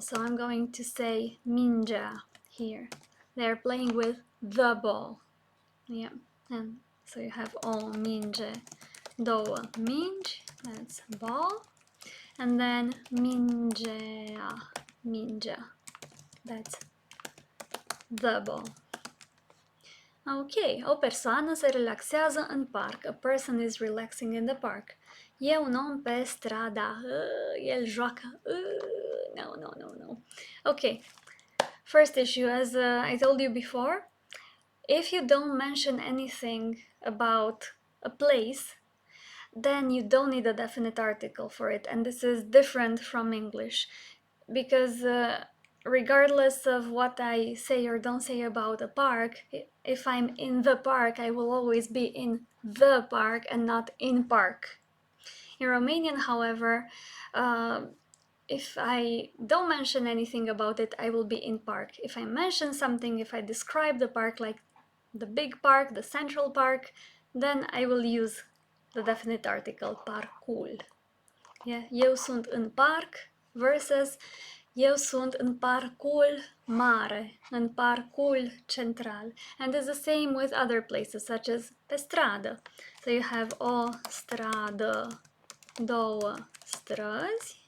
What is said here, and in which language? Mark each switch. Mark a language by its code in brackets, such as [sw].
[en] So I'm going to say mingea here. They're playing with the ball. Yeah, and so you have [ro] o minge, două mingi, [en] that's ball. And then mingea, that's the ball. [ro] Ok, o persoană se relaxează în parc. [en] A person is relaxing in the park. [ro] E un om pe strada. El joacă. [en] No. Okay, first issue, as I told you before, if you don't mention anything about a place, then you don't need a definite article for it, and this is different from English, because regardless of what I say or don't say about a park, if I'm in the park, I will always be in the park and not in park. In Romanian, however, if I don't mention anything about it, I will be in park. If I mention something, if I describe the park like the big park, the central park, then I will use the definite article, parcul. Yeah? [ro] Eu sunt în parc versus eu sunt în parcul mare, în parcul central. [en] And it's the same with other places, such as pe stradă. So you have [ro] o stradă, două străzi.